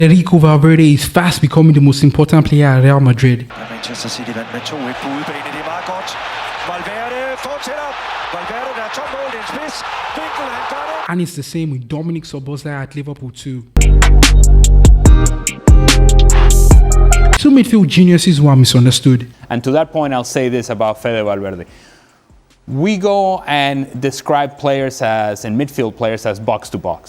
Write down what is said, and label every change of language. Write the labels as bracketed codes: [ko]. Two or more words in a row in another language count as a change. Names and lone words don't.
[en] Federico Valverde is fast becoming the most important player at Real Madrid. [da] Manchester City vandt med 2-1 på udebane, det er meget godt. Valverde fortsætter. Valverde der er topmål, det er en spids. Vinkel, han gør det. [en] And it's the same with Dominik Szoboszlai at Liverpool too. Two midfield geniuses who are misunderstood. And to that point, I'll say this about Fede Valverde. We go and describe players as, and midfield players as box to box.